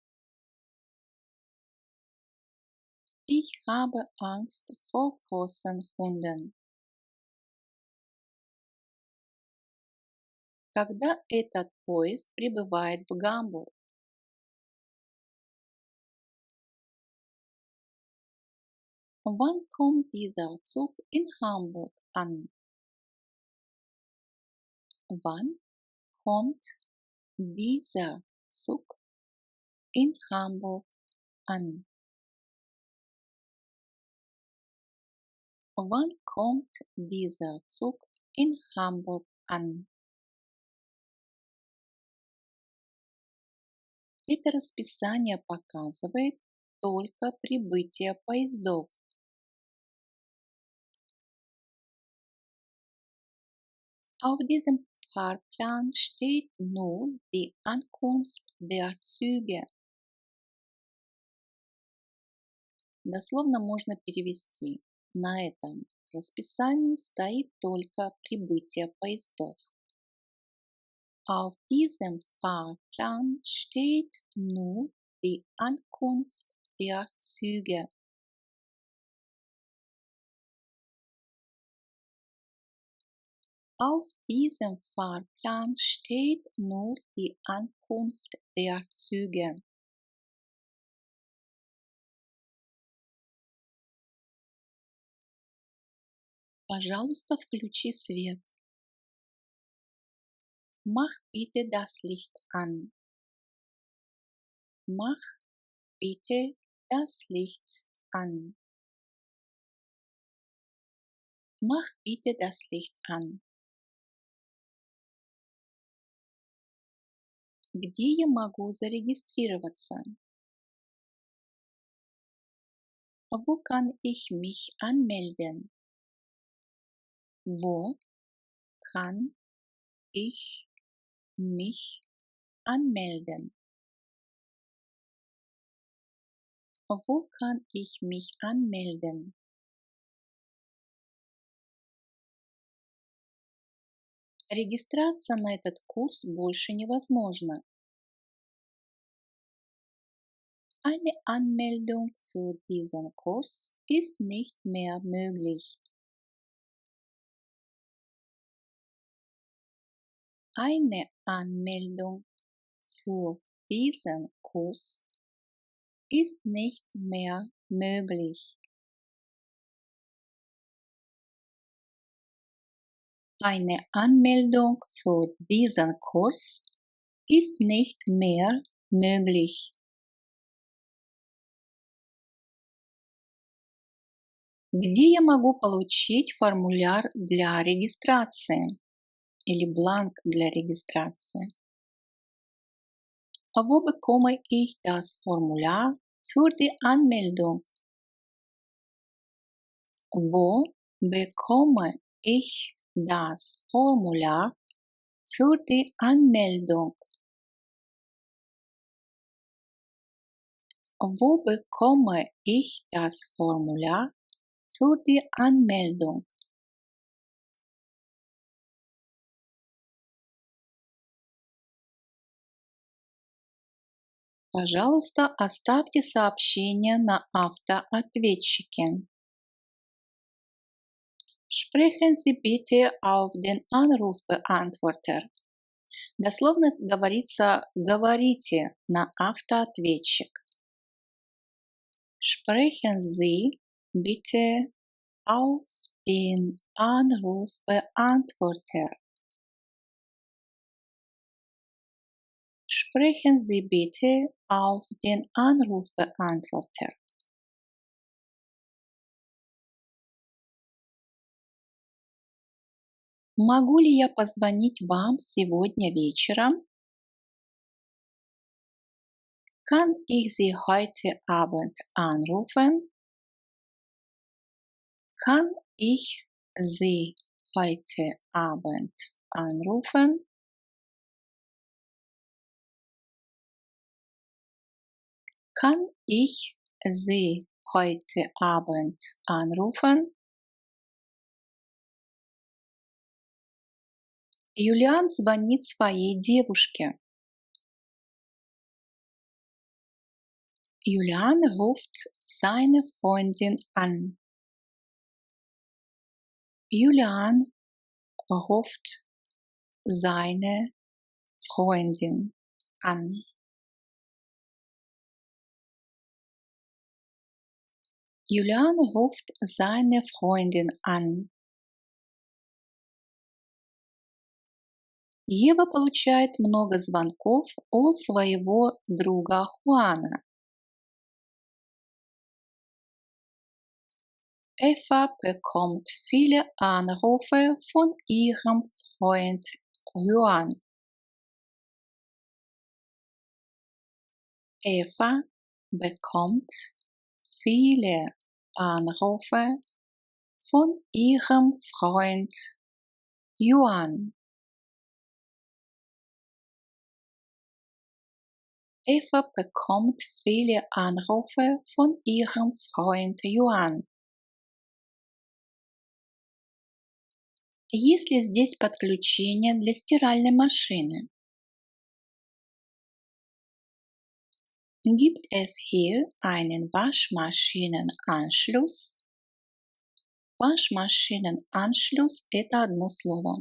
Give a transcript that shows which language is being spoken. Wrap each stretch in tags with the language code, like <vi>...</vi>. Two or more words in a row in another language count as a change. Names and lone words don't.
<de>Ich habe Angst vor großen Hunden.</de> <ru>Когда этот поезд прибывает в Гамбург?</ru> <de>Wann kommt dieser Zug in Hamburg an? Wann kommt dieser Zug in Hamburg an? Wann kommt dieser Zug in Hamburg an?</de> <ru>Это расписание показывает, только прибытие поездов.</ru> <de>Auf diesem Fahrplan steht nur die Ankunft der Züge.</de> <ru>Дословно можно перевести: на этом расписании стоит только прибытие поездов.</ru> <de>Auf diesem Fahrplan steht nur die Ankunft der Züge. Auf diesem Fahrplan steht nur die Ankunft der Züge.</de> <ru>Пожалуйста, включи свет.</ru> <de>Mach bitte das Licht an. Mach bitte das Licht an. Mach bitte das Licht an.</de> <ru>Где я могу зарегистрироваться?</ru> <de>Wo kann ich mich anmelden? Wo kann ich mich anmelden? Wo kann ich mich anmelden?</de> <ru>Регистрация на этот курс больше невозможна.</ru> <de>Eine Anmeldung für diesen Kurs ist nicht mehr möglich. Eine Anmeldung für diesen Kurs ist nicht mehr möglich. Eine Anmeldung für diesen Kurs ist nicht mehr möglich.</de> <ru>Где я могу получить формуляр для регистрации или бланк для регистрации?</ru> <de>Wo bekomme ich das Formular für die Anmeldung? Wo bekomme ich das Formular für die Anmeldung? Wo bekomme ich das Formular für die Anmeldung?</de> <ru>Пожалуйста, оставьте сообщение на автоответчике.</ru> <de>Sprechen Sie bitte auf den Anrufbeantworter.</de> <ru>Дословно говорится: говорите на автоответчик.</ru> <de>Sprechen Sie bitte auf den Anrufbeantworter. Sprechen Sie bitte auf den Anrufbeantworter.</de> <ru>Могу ли я позвонить вам сегодня вечером?</ru> <de>Kann ich Sie heute Abend anrufen? Kann ich Sie heute Abend anrufen? Kann ich Sie heute Abend anrufen?</de> <ru>Юлиан звонит своей девушке.</ru> <de>Julian ruft seine Freundin an. Julian ruft seine Freundin an. Julian ruft seine Freundin an.</de> <ru>Ева получает много звонков от своего друга Хуана.</ru> <de>Eva bekommt viele Anrufe von ihrem Freund Juan. Eva bekommt viele Anrufe von ihrem Freund Juan. Eva bekommt viele Anrufe von ihrem Freund Juan.</de> <ru>Есть ли здесь подключение для стиральной машины?</ru> <de>Gibt es hier einen Waschmaschinenanschluss? Waschmaschinenanschluss –</de> <ru>это одно слово.</ru>